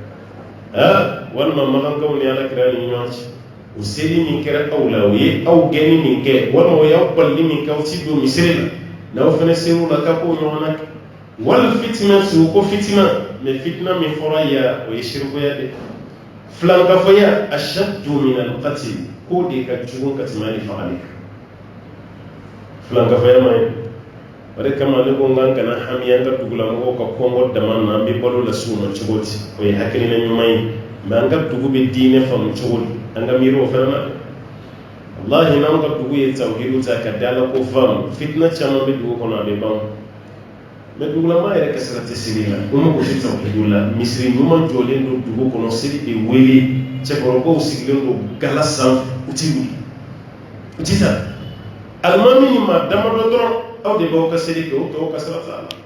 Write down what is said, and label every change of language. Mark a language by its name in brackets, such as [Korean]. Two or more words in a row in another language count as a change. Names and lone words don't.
[Bambara] walima magankaw ni alakira ni ɲɔgɔn cɛ o seli min kɛra aw la o ye aw gɛnni min kɛ walima o y'aw balili min kɛ aw ti don misiri la n'aw fana ser'u la k'a k'o ɲɔgɔn na kɛ wali fitina su ko fitina mais fitina min fɔra ya o ye shirikuya de filankafɔya [Arabic] أشد من القتل [Bambara] k'o de ka jugu ka tɛmɛ hali fagali kan filankafɔya ma ye o de kama ne ko n kan kana hami an ka dugulamɔgɔw ka kɔngɔ dama na an bɛ balo lase u ma cogo di o ye hakilina ɲuman ye mais an ka dugu bɛ diinɛ faamu cogo di an ka miiri o fana na wallahi n'an ka dugu ye tawhidu ta ka da ala ko faamu fitina caman bɛ dugu kɔnɔ a bɛ ban mais dugulama yɛrɛ kasara tɛ seli la o mago tɛ tawhidu la misiri ɲuman jɔlen don dugu kɔnɔ seli bɛ wele cɛkɔrɔbaw sigilen don gala sanfɛ u tɛ wuli u tɛ taa alimami ni maa damadɔ dɔrɔn aw de b'aw ka seli kɛ o tɔw ka sira t'a